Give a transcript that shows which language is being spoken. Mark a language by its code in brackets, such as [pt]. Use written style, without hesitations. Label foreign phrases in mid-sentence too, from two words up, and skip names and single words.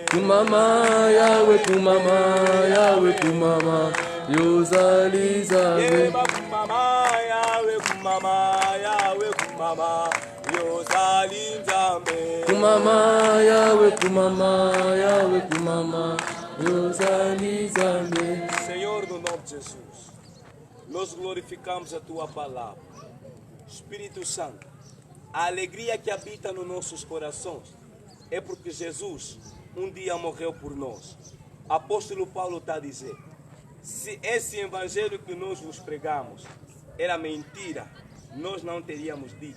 [ln] kumama, Yahweh kumama, Yahweh kumama, Yozali Nzambe. Yeba kumama, Yahweh kumama, Yahweh kumama, Yozali Nzambe. Kumama, Yahweh kumama, Yahweh kumama, Yozali Nzambe. [pt] Senhor, no nome de Jesus, nós glorificamos a Tua palavra. Espírito Santo, a alegria que habita nos nossos corações é porque Jesus um dia morreu por nós. Apóstolo Paulo está a dizer, se esse evangelho que nós vos pregamos era mentira, nós não teríamos dito.